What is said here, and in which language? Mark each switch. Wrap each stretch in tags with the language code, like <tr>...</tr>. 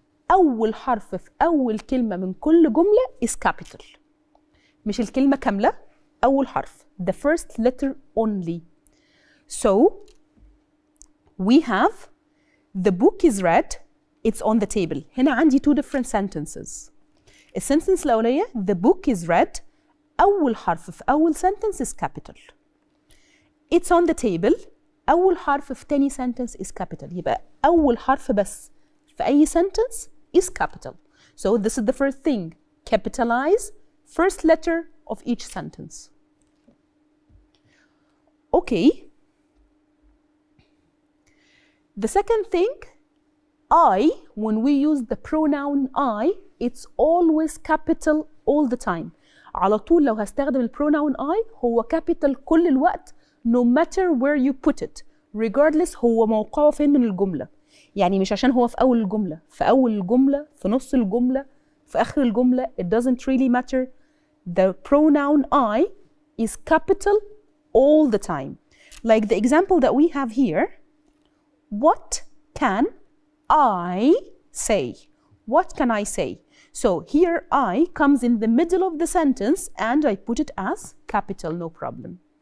<ar>أول حرف في أول كلمة من كل جملة</ar> <en>is capital.</en> <ar>مش الكلمة كاملة، أول حرف.</ar> <en>The first letter only. So we have the book is red, it's on the table.</en> <ar>هنا عندي</ar> <en>two different sentences.</en> <ar>السنتنس الأولية</ar> <en>the book is red،</en> <ar>أول حرف في أول</ar> <en>sentence is capital. It's on the table،</en> <ar>أول حرف في تاني</ar> <en>sentence is capital.</en> <ar>يبقى أول حرف بس في أي sentence</ar> <en>is capital. So this is the first thing. Capitalize first letter of each sentence. Okay. The second thing, I, when we use the pronoun I, it's always capital all the time.</en> <ar>على طول لو هستخدم البروناون I هو capital كل الوقت</ar> <en>no matter where you put it,</en> <ar>regardless هو موقعه فين من الجملة. يعني مش عشان هو في أول الجملة، في أول الجملة، في نص الجملة، في آخر الجملة,</ar> <en>it doesn't really matter. The pronoun I is capital all the time. Like the example that we have here, what can I say? What can I say? So here I comes in the middle of the sentence and I put it as capital, no problem.</en>